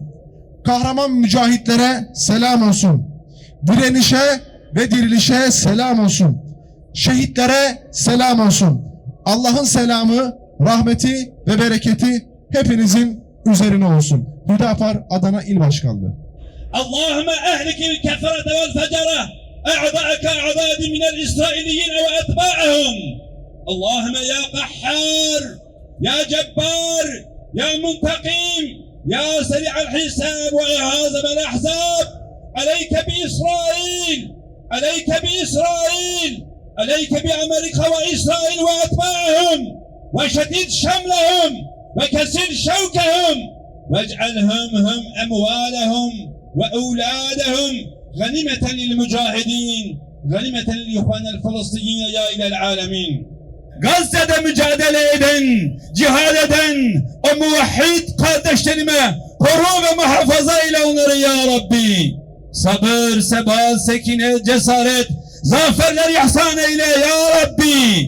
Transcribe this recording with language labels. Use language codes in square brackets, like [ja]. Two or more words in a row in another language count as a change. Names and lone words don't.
[tr] Kahraman mücahitlere selam olsun. Direnişe ve dirilişe selam olsun. Şehitlere selam olsun. Allah'ın selamı, rahmeti ve bereketi hepinizin üzerine olsun. Hüdapar Adana İl Başkanlığı. [ar] اللهم أهلك الكفرة والفجرة أعداءك أعداد من الإسرائيليين وأتباعهم اللهم يا قحار يا جبار يا منتقم يا سريع الحساب وهازم الأحزاب عليك بإسرائيل عليك بإسرائيل عليك بأمريكا وإسرائيل وأتباعهم وشدد شملهم وكسر شوكهم واجعلهم هم أموالهم وأولادهم غنيمة للمجاهدين غنيمة للإخوان الفلسطينيين يا إلى العالمين. [tr] Gazze'de mücadele eden, cihad eden o muvahhid kardeşlerime koru ve muhafaza ile onları [ar] يا ربي. [tr] Sabır, sebat, sekine, cesaret zaferler ihsan eyle [ar] يا ربي.